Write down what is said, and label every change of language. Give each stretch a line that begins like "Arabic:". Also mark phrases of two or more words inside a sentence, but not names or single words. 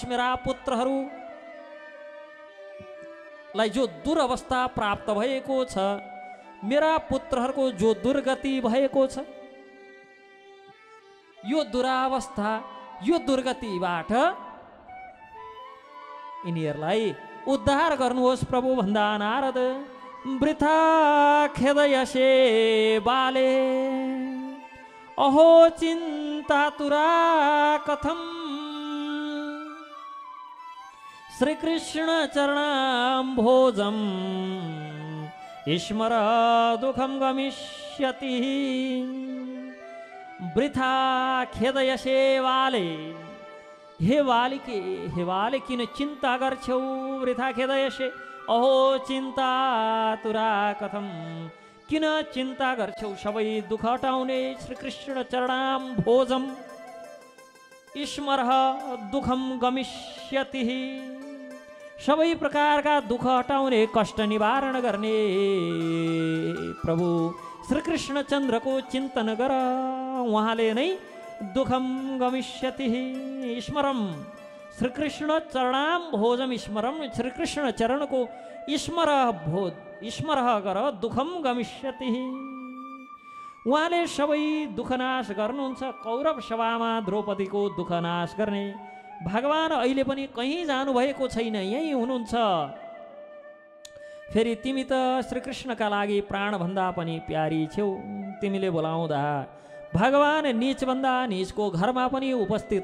Nepali: मेरा पुत्रहरूलाई जो दुरवस्था प्राप्त भएको छ, मेरा पुत्रहरूको जो दुर्गति भएको छ, यो दुरावस्था, यो दुर्गतिबाट यिनीहरूलाई उद्धार गर्नुहोस् प्रभु भन्दा
Sanskrit: नारद वृथा खेदयसे बाले अहो चिन्तातुरा कथम श्रीकृष्ण चरणाम्भोजम् स्मर दुःखं गमिष्यति वृथा खेदयसे वाले हे वाले
Nepali: किन चिन्ता गर्छौ
Sanskrit: वृथा खेदयसे अहो चिन्ता तुरा कथम
Nepali: किन चिन्ता गर्छौ सबै दुःख हटाउने
Sanskrit: श्रीकृष्ण चरणाम्भोजम् स्मर दुःखम गमिष्यति
Nepali: सबै प्रकारका दुःख हटाउने कष्ट निवारण गर्ने प्रभु श्रीकृष्ण चन्द्रको चिन्तन गर उहाँले नै
Sanskrit: दुःखम गमिष्यति स्मरम श्रीकृष्ण चरणाम भोजम स्मरम
Nepali: श्रीकृष्ण चरणको स्मर गर
Sanskrit: दुःखम गमिष्यति
Nepali: उहाँले सबै दुःखनाश गर्नुहुन्छ कौरव सभामा द्रौपदीको दुःखनाश गर्ने भगवान अहिले पनि कहीँ जानुभएको छैन यही हुनुहुन्छ फेरि तिमी त श्रीकृष्णका लागि प्राणभन्दा पनि प्यारी छेउ तिमीले बोलाउँदा भगवान नीचभन्दा नीचको घरमा पनि उपस्थित